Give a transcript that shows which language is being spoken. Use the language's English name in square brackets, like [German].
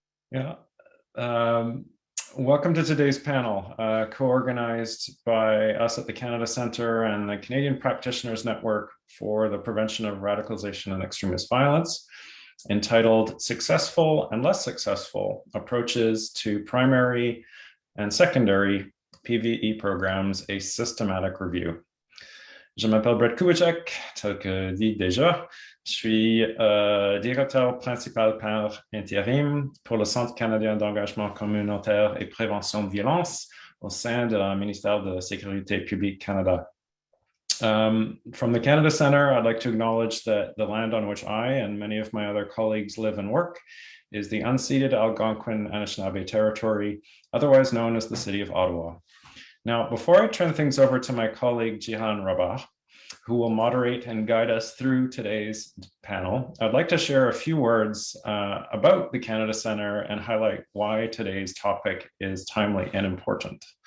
[English] Yeah. Welcome to today's panel, co-organized by us at the Canada Centre and the Canadian Practitioners Network for the Prevention of Radicalization and Extremist Violence, entitled Successful and Less Successful Approaches to Primary and Secondary PVE Programs, a Systematic Review. [French] Je m'appelle Brett Kubicek, tel que dit déjà. Je suis directeur principal par intérim pour le Centre canadien d'engagement communautaire et prévention de violence au sein du ministère de la Sécurité publique Canada. [English] From the Canada Centre, I'd like to acknowledge that the land on which I and many of my other colleagues live and work is the unceded Algonquin Anishinaabe territory, otherwise known as the City of Ottawa. Now, before I turn things over to my colleague Jihan Rabah, who will moderate and guide us through today's panel, I'd like to share a few words about the Canada Centre and highlight why today's topic is timely and important.